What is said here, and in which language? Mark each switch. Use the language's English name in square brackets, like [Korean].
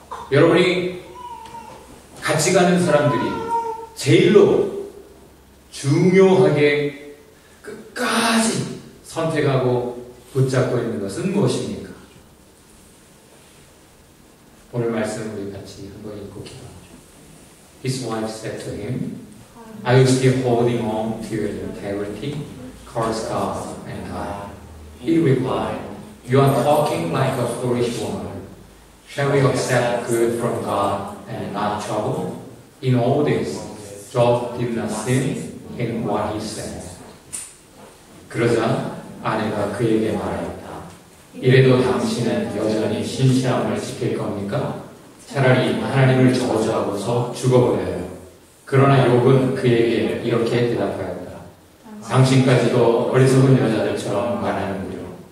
[Korean] 여러분이 같이 가는 사람들이 제일로 중요하게 끝까지 선택하고 붙잡고 있는 것은 무엇입니까? 오늘 말씀을 우리 같이 한번 읽고 기도하죠. [English] His wife said to him, "Are you still holding on to your integrity? Curse God and die." He replied, "You are talking like a foolish woman. Shall we accept good from God and not trouble?" In all this, Job did not sin in what he said. [Korean] 그러자 아내가 그에게 말했다. 이래도 당신은 여전히 신실함을 지킬 겁니까? 차라리 하나님을 저주하고서 죽어버려요. 그러나 욥은 그에게 이렇게 대답하였다. 당신까지도 어리석은 여자들처럼 말하는군요.